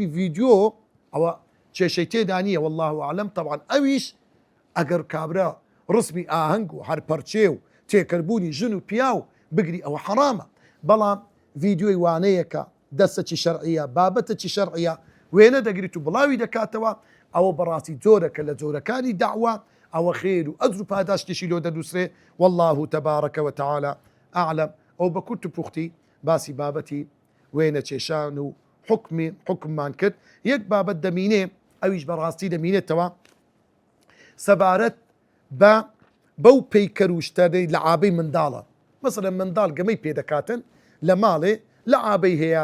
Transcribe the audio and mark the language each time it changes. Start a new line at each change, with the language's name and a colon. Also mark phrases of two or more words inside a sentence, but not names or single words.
Central Kurdish: ڤیدیۆ ئەوە کێشەی تێدا نییە
Arabic: والله ئەعلەم
Central Kurdish: طبعاً ئەویش ئەگەر کابرا ڕسمی ئاهەنگ و هەرپەرچێ و تێکردبوونی ژن و پیا و بگری ئەوە حرامە بەڵام ڤیدیۆی وانەیەکە دەستەکی شەرعیە بابەتەکی شەرعیە وێنە دەگریت و بڵاوی دەکاتەوە ئەوە بەڕاستی جۆرەکە لە جۆرەکانی داعوا ئەوە خێر و ئەجر و پاداشتێکی لۆ دەدوسرێ
Arabic: والله تبارك وتعالى أعلم.
Central Kurdish: ئەو بە کورت و پوختی باسی بابەتی وێنە کێشان و حکممان کرد. یەک بابەت دەمینێ ئەویش بەڕاستی دەمینێتەوە سەبارەت بە بەو پەیکەروشتەی لە ئابەی منداڵە مەسەڵەن منداڵ گەمەی پێدەکاتن لە ماڵێ لە ئابەی هەیە